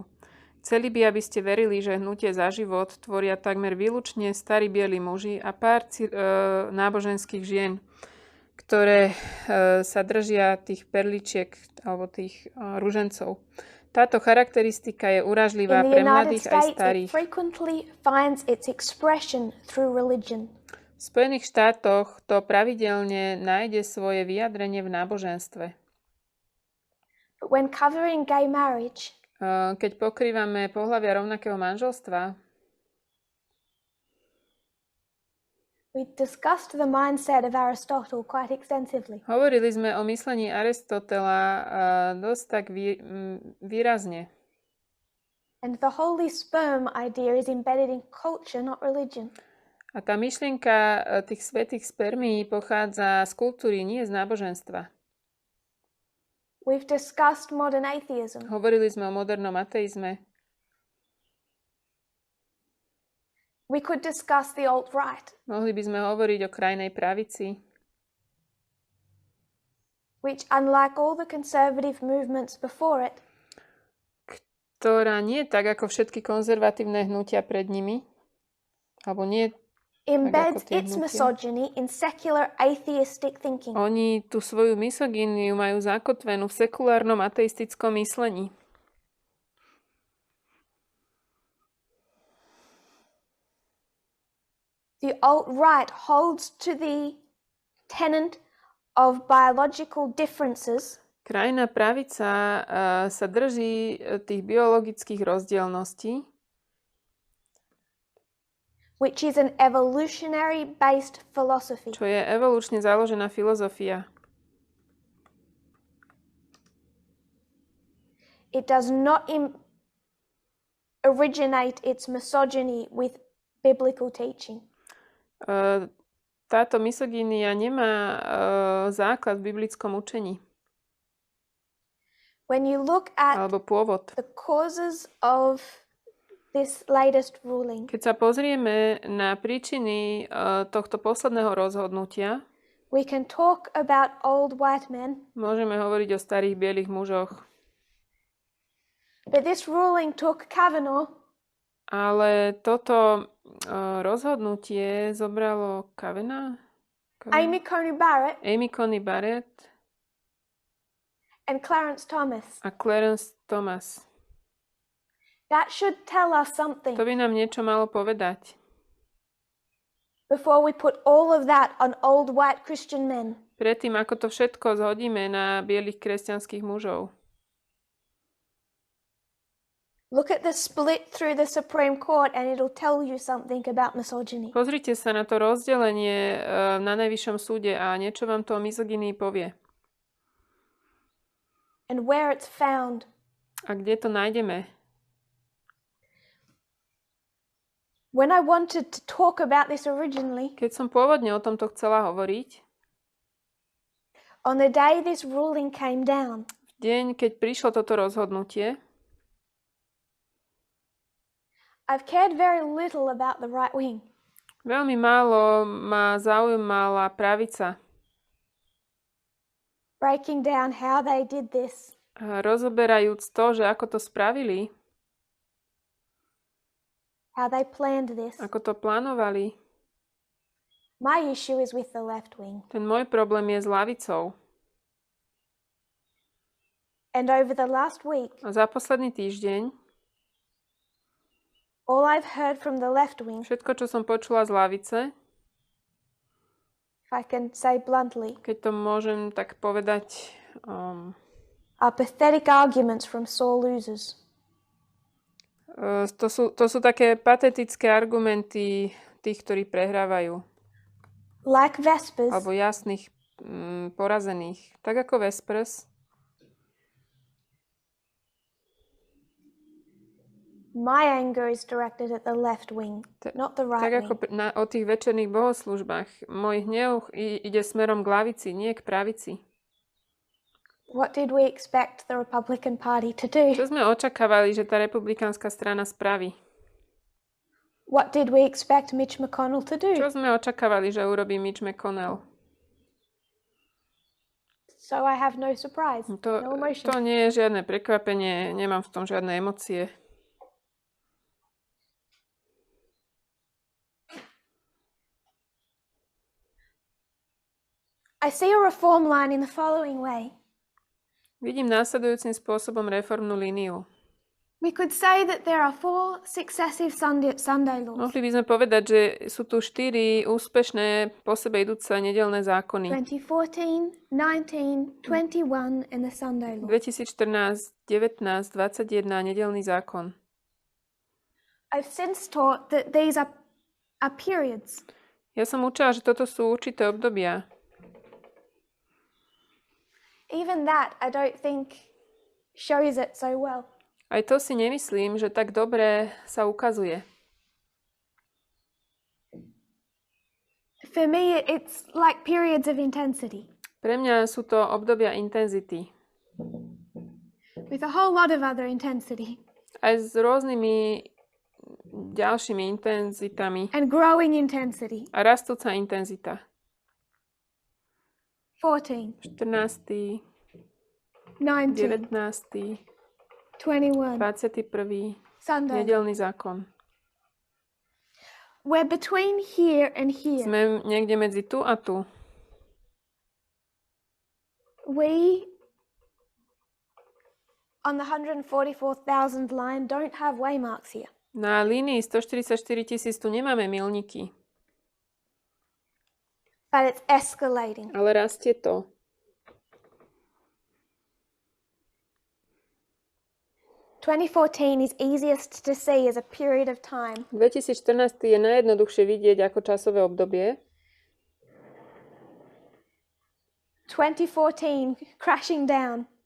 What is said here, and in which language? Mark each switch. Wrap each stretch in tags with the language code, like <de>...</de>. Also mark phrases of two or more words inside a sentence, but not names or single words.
<sk>Chceli by, aby ste verili, že hnutie za život tvoria takmer výlučne starí bieli muži a pár náboženských žien, ktoré sa držia tých perličiek alebo tých ružencov. Táto charakteristika je urážlivá pre mladých aj starých. V Spojených štátoch to pravidelne nájde svoje vyjadrenie v náboženstve.</sk> <en>But when covering gay marriage,</en> <sk>keď pokrývame pohlavia rovnakého manželstva,</sk> <en>we We discussed the mindset of Aristotle quite extensively.</en> <sk>Hovorili sme o myslení Aristotela dosť tak výrazne.</sk> <en>And the holy sperm idea is embedded in culture, not religion.</en> <sk>A tá myšlienka tých svätých spermií pochádza z kultúry, nie z náboženstva.</sk> <en>We've discussed modern atheism.</en> <sk>Hovorili sme o modernom ateizme.</sk> <en>We could discuss the alt-right,</en> <sk>Mohli by sme hovoriť o krajnej pravici,</sk> <en>which, unlike all the conservative movements before it,</en> <sk>ktorá nie je tak ako všetky konzervatívne hnutia pred nimi, alebo nie</sk> <en>embeds</en> <sk>tie</sk> <en>its</en> <sk>hnutia.</sk> <en>misogyny in secular atheistic thinking.</en> <sk>Oni tú svoju misogíniu majú zakotvenú v sekulárnom ateistickom myslení.</sk> <en>The alt-right holds to the tenet of biological differences,</en> <sk>Krajná pravica sa drží tých biologických rozdielností,</sk> <en>which is an evolutionary-based philosophy.</en> <sk>čo je evolučne založená filozofia.</sk> <en>It does not originate its misogyny with biblical teaching.</en> <sk>Táto misogínia nemá základ v biblickom učení.</sk> <en>When you look at</en> <sk>Alebo pôvod.</sk> <en>the causes of this latest ruling,</en> <sk>Keď sa pozrieme na príčiny tohto posledného rozhodnutia,</sk> <en>we can talk about old white men,</en> <sk>môžeme hovoriť o starých bielých mužoch.</sk> <en>but this ruling took Kavanaugh,</en> <sk>Ale toto rozhodnutie zobralo</sk> <en>Amy Coney Barrett,</en> <sk>Amy Coney Barrett</sk> <en>and Clarence Thomas.</en> <sk>a Clarence Thomas.</sk> <en>That should tell us something</en> <sk>To by nám niečo malo povedať.</sk> <en>before we put all of that on old white Christian men.</en> <sk>Predtým, ako to všetko zhodíme na bielých kresťanských mužov.</sk> <en>Look at the split through the Supreme Court and it'll tell you something about misogyny.</en> <sk>Pozrite sa na to rozdelenie na Najvyššom súde a niečo vám to o misogynii povie.</sk> <en>And where it's found.</en> <sk>A kde to nájdeme?</sk> <en>When I wanted to talk about this originally,</en> <sk>Keď som pôvodne o tomto chcela hovoriť,</sk> <en>on the day this ruling came down,</en> <sk>v deň, keď prišlo toto rozhodnutie,</sk> <en>I've cared very little about the right wing.</en> <sk>veľmi málo ma zaujímala pravica.</sk> <en>Breaking down how they did this.</en> <sk>Rozoberajúc to, že ako to spravili,</sk> <en>How they planned this.</en> <sk>ako to plánovali.</sk> <en>My issue is with the left wing.</en> <sk>Ten môj problém je s ľavicou.</sk> <en>And over the last week,</en> <sk>A za posledný týždeň,</sk> <en>all I've heard from the left wing,</en> <sk>všetko, čo som počula z ľavice,</sk> <en>if I can say bluntly,</en> <sk>keď to môžem tak povedať,</sk> <en>are pathetic arguments from sore losers.</en> <sk>to sú také patetické argumenty tých, ktorí prehrávajú.</sk> <en>Like Vespers,</en> <sk>Alebo jasných porazených. Tak ako Vespers.</sk> <en>my anger is directed at the left wing, not the right</en> <sk>Tak ako</sk> <en>wing.</en> <sk>o tých večerných bohoslúžbách. Môj hnev ide smerom k lavici, nie k pravici.</sk> <en>What did we expect the Republican Party to do?</en> <sk>Čo sme očakávali, že tá republikánska strana spraví?</sk> <en>What did we expect Mitch McConnell to do?</en> <sk>Čo sme očakávali, že urobí Mitch McConnell?</sk> <en>So I have no surprise, no emotion.</en> <sk>To nie je žiadne prekvapenie, nemám v tom žiadne emócie.</sk> <en>I see a reform line in the following way.</en> <sk>Vidím následujúcim spôsobom reformnú líniu.</sk> <en>We could say that there are 4 successive Sunday laws.</en> <sk>Mohli by sme povedať, že sú tu 4 úspešné po sebe idúce nedeľné zákony.</sk> <en>2014, 19, 21 and the Sunday law.</en> <sk>2014, 19, 21 nedeľný zákon.</sk> <en>I've since taught that these are periods.</en> <sk>Ja som učila, že toto sú určité obdobia.</sk> <en>Even that, I don't think, shows it so well.</en> <sk>Aj to si nemyslím, že tak dobre sa ukazuje.</sk> <en>For me, it's like periods of intensity,</en> <sk>Pre mňa sú to obdobia intenzity.</sk> <en>with a whole lot of other intensity,</en> <sk>Aj s rôznymi ďalšími intenzitami.</sk> <en>and growing intensity.</en> <sk>A rastúca intenzita.</sk> <en>14,</en> <sk>14.,</sk> <en>19,</en> <sk>19.,</sk> <en>21,</en> <sk>21.,</sk> <en>Sunday.</en> <sk>nedeľný zákon.</sk> <en>We're between here and here.</en> <sk>Sme niekde medzi tu a tu.</sk> <en>We, on the 144,000 line, don't have waymarks here.</en> <sk>Na línii 144 000 tu nemáme milníky,</sk> <en>But it's escalating.</en> <sk>ale rastie to.</sk> <en>is easiest to see as a period of time.</en> <sk>2014 je najjednoduchšie vidieť ako časové obdobie.</sk> <en>2014 crashing down.</en>